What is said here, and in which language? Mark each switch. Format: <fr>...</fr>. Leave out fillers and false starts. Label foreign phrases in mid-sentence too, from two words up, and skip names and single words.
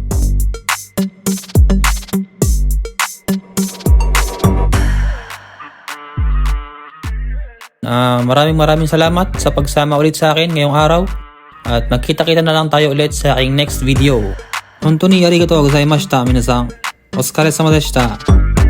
<tl>Maraming salamat sa pagsama ulit sa akin ngayong araw. At magkita-kita na lang tayo ulit sa aking</tl> <en>next video.</en> <ja>本当にありがとうございました、皆さん. お疲れ様でした。</ja>